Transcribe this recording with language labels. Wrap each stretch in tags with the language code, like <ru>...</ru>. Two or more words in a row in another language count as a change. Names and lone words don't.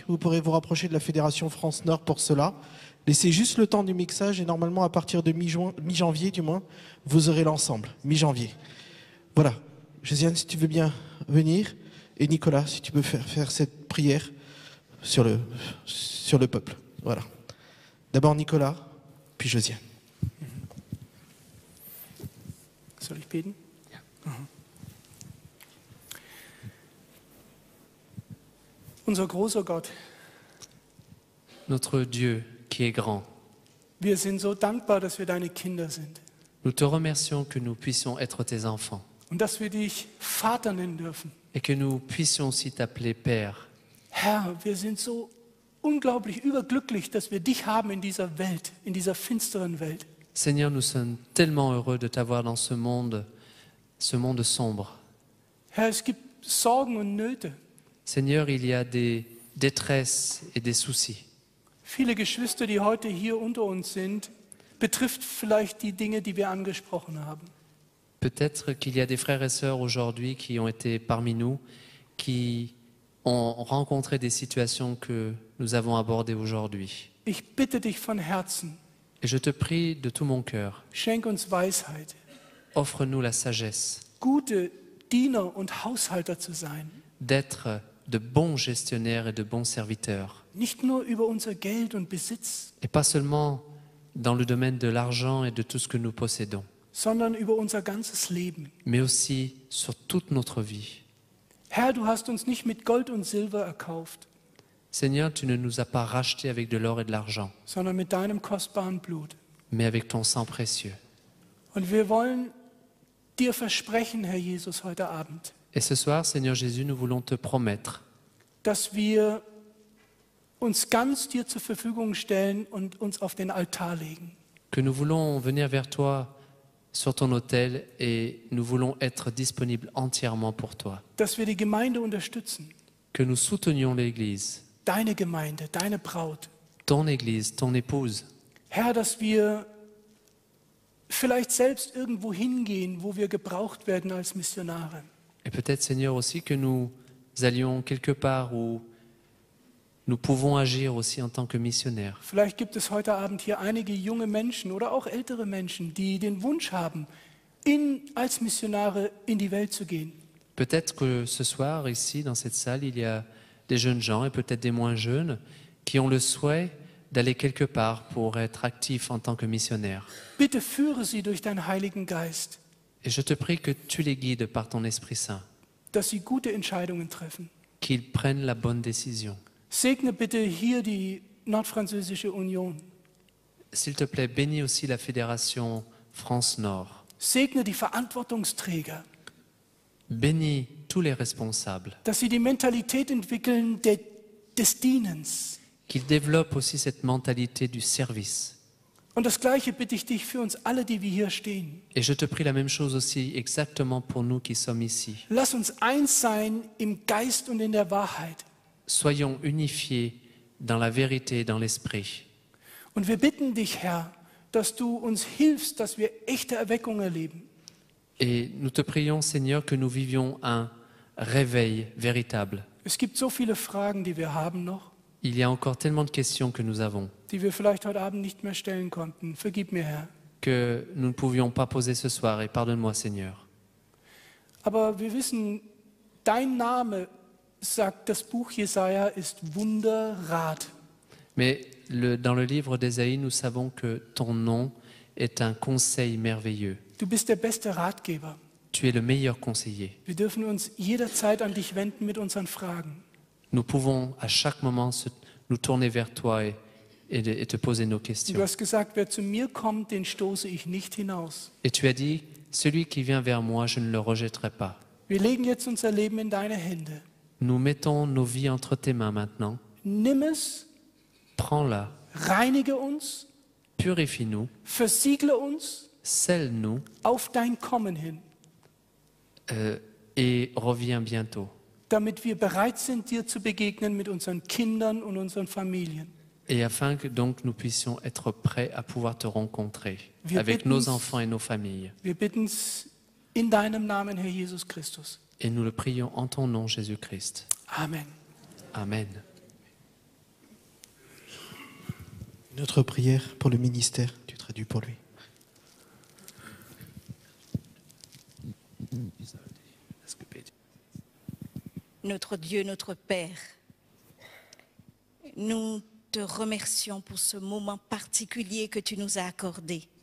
<fr>Vous pourrez vous rapprocher de la Fédération France Nord pour cela. Laissez juste le temps du mixage et normalement à partir de mi-janvier du moins, vous aurez l'ensemble, mi-janvier. Voilà. Josiane, si tu veux bien venir, et Nicolas, si tu peux faire cette prière sur le peuple. Voilà. D'abord Nicolas, puis Josiane.</fr> <de>Soll ich beten? Ja. Unser großer Gott,</de> <fr>Notre Dieu qui est grand,</fr> <de>wir sind so dankbar, dass wir deine Kinder sind</de> <fr>nous te remercions que nous puissions être tes enfants</fr> <de>und dass wir dich Vater nennen dürfen.</de> <fr>et que nous puissions aussi t'appeler Père.</fr> <de>Herr, wir sind so unglaublich überglücklich, dass wir dich haben in dieser Welt, in dieser finsteren Welt.</de> <fr>Seigneur, nous sommes tellement heureux de t'avoir dans ce monde sombre.</fr> <de>Herr, es gibt Sorgen und Nöte.</de> <fr>Seigneur, il y a des détresses et des soucis.</fr> <de>Viele Geschwister, die heute hier unter uns sind, betrifft vielleicht die Dinge, die wir angesprochen haben.</de> <fr>Peut-être qu'il y a des frères et sœurs aujourd'hui qui ont été parmi nous, qui ont rencontré des situations que nous avons abordées aujourd'hui.</fr> <de>Ich bitte dich von Herzen,</de> <fr>Et je te prie de tout mon cœur,</fr> <de>schenk uns Weisheit,</de> <fr>offre-nous la sagesse</fr> <de>gute Diener und Haushalter zu sein.</de> <fr>d'être de bons gestionnaires et de bons serviteurs.</fr> <de>Nicht nur über unser Geld und Besitz,</de> <fr>Et pas seulement dans le domaine de l'argent et de tout ce que nous possédons,</fr> <de>sondern über unser ganzes Leben.</de> <fr>mais aussi sur toute notre vie.</fr> <de>Herr, du hast uns nicht mit Gold und Silber erkauft,</de> <fr>Seigneur, tu ne nous as pas rachetés avec de l'or et de l'argent,</fr> <de>sondern mit deinem kostbaren Blut.</de> <fr>mais avec ton sang précieux.</fr> <de>Und wir wollen dir versprechen, Herr Jesus, heute Abend,</de> <fr>Et ce soir, Seigneur Jésus, nous voulons te promettre</fr> <de>dass wir uns ganz dir zur Verfügung stellen und uns auf den Altar legen.</de> <fr>que nous voulons venir vers toi sur ton autel et nous voulons être disponibles entièrement pour toi.</fr> <de>Dass wir die Gemeinde unterstützen,</de> <fr>Que nous soutenions l'Église,</fr> <de>deine Gemeinde, deine Braut.</de> <fr>ton Église, ton épouse.</fr> <de>Herr, dass wir vielleicht selbst irgendwo hingehen, wo wir gebraucht werden als Missionare.</de> <fr>Et peut-être, Seigneur, aussi que nous allions quelque part où nous pouvons agir aussi en tant que missionnaires.</fr> <de>Vielleicht gibt es heute Abend hier einige junge Menschen oder auch ältere Menschen, die den Wunsch haben, als Missionare in die Welt zu gehen.</de> <fr>Peut-être que ce soir, ici, dans cette salle, il y a des jeunes gens et peut-être des moins jeunes qui ont le souhait d'aller quelque part pour être actifs en tant que missionnaires.</fr> <de>Bitte führe sie durch deinen Heiligen Geist,</de> <fr>Et je te prie que tu les guides par ton Esprit Saint,</fr> <de>dass sie gute Entscheidungen treffen.</de> <fr>qu'ils prennent la bonne décision.</fr> <de>Segne bitte hier die Nordfranzösische Union.</de> <fr>S'il te plaît, bénis aussi la Fédération France Nord.</fr> <de>Segne die Verantwortungsträger,</de> <fr>Bénis tous les responsables,</fr> <de>dass sie die Mentalität entwickeln des Dienens.</de> <fr>qu'ils développent aussi cette mentalité du service.</fr> <de>Und das Gleiche bitte ich dich für uns alle, die wir hier stehen.</de> <fr>Et je te prie la même chose aussi exactement pour nous qui sommes ici.</fr> <de>Lass uns eins sein im Geist und in der Wahrheit.</de> <fr>Soyons unifiés dans la vérité et dans l'esprit.</fr> <de>Und wir bitten dich, Herr, dass du uns hilfst, dass wir echte Erweckung erleben.</de> <fr>Et nous te prions, Seigneur, que nous vivions un réveil véritable.</fr> <de>Es gibt so viele Fragen, die wir haben noch,</de> <fr>Il y a encore tellement de questions que nous avons</fr> <de>die wir vielleicht heute Abend nicht mehr stellen konnten. Vergib mir, Herr.</de> <fr>que nous ne pouvions pas poser ce soir. Et pardonne-moi, Seigneur.</fr> <de>Aber wir wissen, dein Name, sagt das Buch Jesaja, ist Wunderrat.</de> <fr>Mais dans le livre d'Ésaïe, nous savons que ton nom est un conseil merveilleux.</fr> <de>Du bist der beste Ratgeber.</de> <fr>Tu es le meilleur conseiller.</fr> <de>Wir dürfen uns jederzeit an dich wenden mit unseren Fragen.</de> <fr>Nous pouvons à chaque moment nous tourner vers toi et te poser nos</fr> <de>Und du</de> <fr>questions.</fr> <de>hast gesagt, wer zu mir kommt, den stoße ich nicht hinaus.</de> <fr>Et tu as dit, celui qui vient vers moi, je ne le rejetterai pas.</fr> <de>Wir legen jetzt unser Leben in deine Hände.</de> <fr>Nous mettons nos vies entre tes mains maintenant.</fr> <de>Nimm es,</de> <fr>Prends-la,</fr> <de>reinige uns,</de> <fr>purifie-nous,</fr> <de>versiegle uns</de> <fr>scelle-nous</fr> <de>auf dein Kommen hin,</de> <fr>et reviens bientôt.</fr> <de>damit wir bereit sind, dir zu begegnen mit unseren Kindern und unseren Familien.</de> <fr>Et afin que donc nous puissions être prêts à pouvoir te rencontrer</fr> <de>Wir</de> <fr>avec</fr> <de>bitten-</de> <fr>nos enfants et nos familles.</fr> <de>Wir bitten es in deinem Namen, Herr Jesus Christus.</de> <fr>Et nous le prions en ton nom, Jésus-Christ.</fr> <de>Amen.</de> <fr>Amen. Une autre prière pour le ministère, tu traduis pour lui. Notre Dieu, notre Père, nous te remercions pour ce moment particulier que tu nous as accordé.</fr>